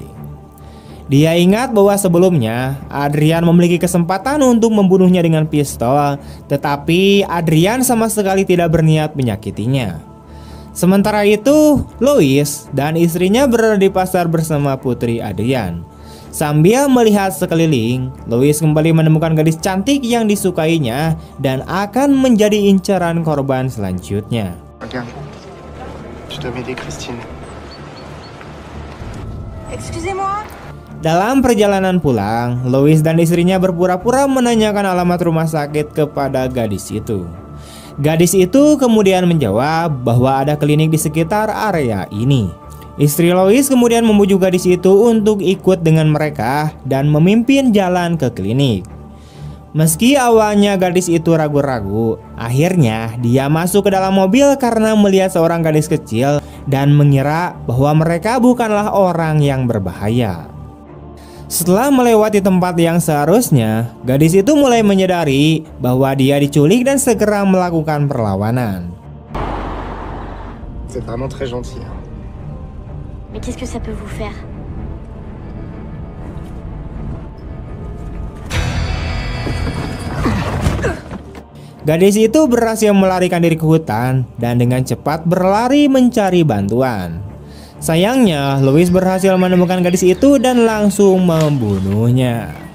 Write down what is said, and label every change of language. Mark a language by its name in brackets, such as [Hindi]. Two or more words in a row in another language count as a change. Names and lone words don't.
[Indonesian] Dia ingat bahwa sebelumnya Adrian memiliki kesempatan untuk membunuhnya dengan pistol, tetapi Adrian sama sekali tidak berniat menyakitinya. Sementara itu, Louis dan istrinya berada di pasar bersama putri Adrian. Sambil melihat sekeliling, Louis kembali menemukan gadis cantik yang disukainya dan akan menjadi incaran korban selanjutnya. [French] Regarde, tu dois m'aider, Christine. Excusez-moi. [Indonesian] Dalam perjalanan pulang, Louis dan istrinya berpura-pura menanyakan alamat rumah sakit kepada gadis itu. Gadis itu kemudian menjawab bahwa ada klinik di sekitar area ini. Istri Louis kemudian membujuk gadis itu untuk ikut dengan mereka dan memimpin jalan ke klinik. Meski awalnya gadis itu ragu-ragu, akhirnya dia masuk ke dalam mobil karena melihat seorang gadis kecil dan mengira bahwa mereka bukanlah orang yang berbahaya. Setelah melewati tempat yang seharusnya, gadis itu mulai menyadari bahwa dia diculik dan segera melakukan perlawanan. [French] C'est vraiment très gentil. Mais qu'est-ce que ça peut vous faire? [Indonesian] Gadis itu berhasil melarikan diri ke hutan dan dengan cepat berlari mencari bantuan. Sayangnya, Louis berhasil menemukan gadis itu dan langsung membunuhnya.